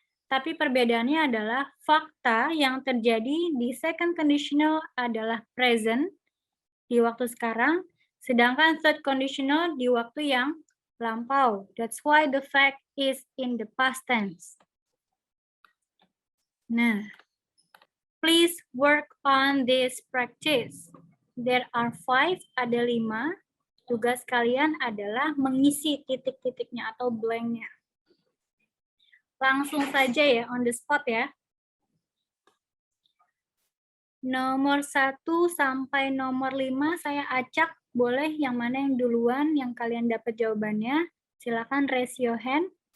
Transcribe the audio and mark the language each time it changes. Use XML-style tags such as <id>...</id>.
<id>Tapi perbedaannya adalah fakta yang terjadi di second conditional adalah present di waktu sekarang, sedangkan third conditional di waktu yang lampau.</id> <en>That's why the fact is in the past tense. Nah, please work on this practice. There are 5,</en> <id>ada 5. Tugas kalian adalah mengisi titik-titiknya atau blank-nya. Langsung saja ya,</id> <en>on the spot</en> <id>ya. Nomor 1 sampai nomor 5 saya acak, boleh yang mana yang duluan, yang kalian dapat jawabannya. Silakan</id> <en>raise your hand.</en>